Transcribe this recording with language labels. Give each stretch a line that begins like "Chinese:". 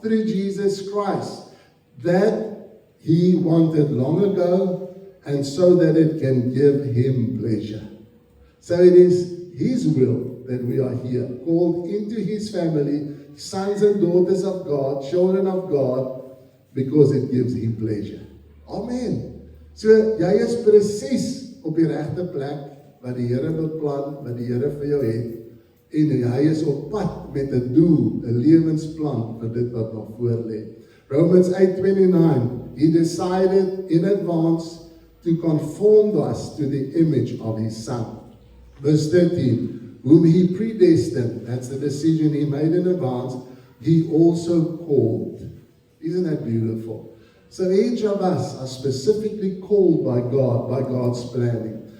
English: Through Jesus Christ. That He wanted long ago, and so that it can give Him pleasure. So it is His will that we are here, called into His family, sons and daughters of God, children of God, because it gives Him pleasure. Amen.
Afrikaans: So, jy is presies op die regte plek, wat die Here beplan, wat die Here vir jou het, en hy is op pad met 'n doel, 'n lewensplan vir dit wat nog voor lê.
English: Romans 8:29, He decided in advance to conform us to the image of His Son. Verse 13, whom He predestined, that's the decision He made in advance, He also called. Isn't that beautiful? So each of us are specifically called by God, by God's planning.